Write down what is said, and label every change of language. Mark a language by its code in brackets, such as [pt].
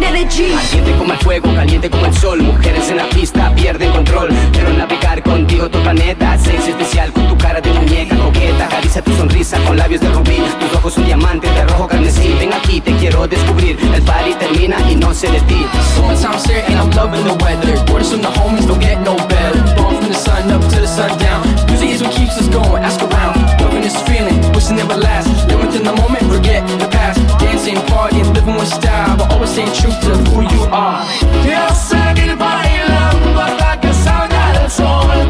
[es] Caliente como el fuego, caliente como el sol. Mujeres en la pista pierden control. Quiero navegar contigo tu planeta. Sexy especial con tu cara de muñeca coqueta. Acaricia tu sonrisa con labios de rubí. Tus ojos un diamante de rojo carmesí. Ven aquí, te quiero descubrir. El party termina y no sé de ti. [en] Summertime's here and I'm loving the weather. Words from the homies don't get no better. Born from the sun up to the sundown. Music is what keeps us going, ask around. Loving this feeling, wishing never lasts. Living in the moment, forget the past. Dancing, partying, living with style. But always staying true to who you are. [es] Yo seguir bailando hasta que salga el sol.